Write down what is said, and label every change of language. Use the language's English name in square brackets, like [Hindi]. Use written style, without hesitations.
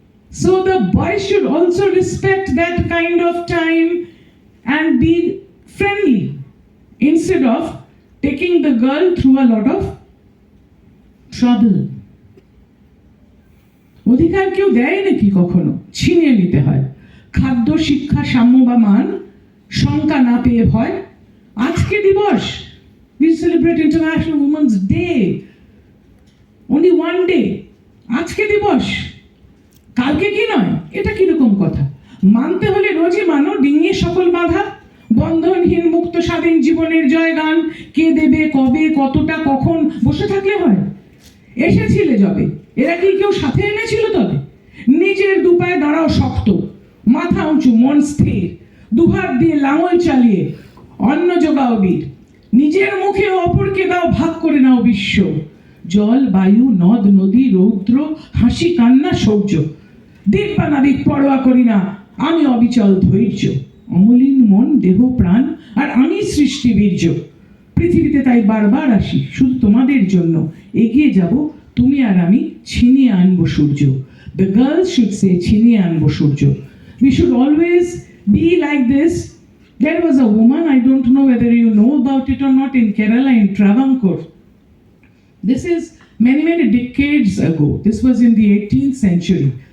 [English] So the boy should also respect that kind of time and be friendly, instead of taking the girl through a lot of trouble. [Bangla] অধিকার কেউ দেয় নাকি কখনো? ছিনিয়ে নিতে হয়। খাদ্য, শিক্ষা, সাম্য বা মান, শঙ্কা না পেয়ে ভয়। আজকে দিবস, [English] we celebrate International Women's Day, only one day. [Bangla] আজকে দিবস, কালকে কি নয়? এটা কিরকম কথা? মানতে হলে রোজই মানো, ডিঙিয়ে সকল বাধা, বন্ধনহীন মুক্ত স্বাধীন জীবনের জয়গান। কে দেবে, কবে, কতটা, কখন? বসে থাকলে হয়? এসেছিলে যবে, এরা কি কেউ সাথে এনেছিল তবে? নিজের দুপায়ে দাঁড়াও শক্ত, মাথা উঁচু, মন স্থির, দুহাত দিয়ে লাঙল চালিয়ে অন্ন যোগাও বীর। নিজের মুখে অপরকে দাও ভাগ করে নাও বিশ্ব। জল, বায়ু, নদ, নদী, রৌদ্র, হাসি, কান্না, শৌর্য, দিক বা নাদিক পরোয়া করি না, আমি অবিচল ধৈর্য। অমলিন মন, দেহ, প্রাণ, আর আমি সৃষ্টি বীর্য। পৃথিবীতে তাই বারবার আসি শুধু তোমাদের জন্য, এগিয়ে যাব তুমি আর আমি, ছিনিয়ে আনবো সূর্য। [English] The girls should say, [Bangla] ছিনিয়ে আনবো সূর্য। [English] We should always be like this. There was a woman, I don't know whether you know about it or not, in Kerala, in Travancore. This is many, many decades ago. This was in the 18th century.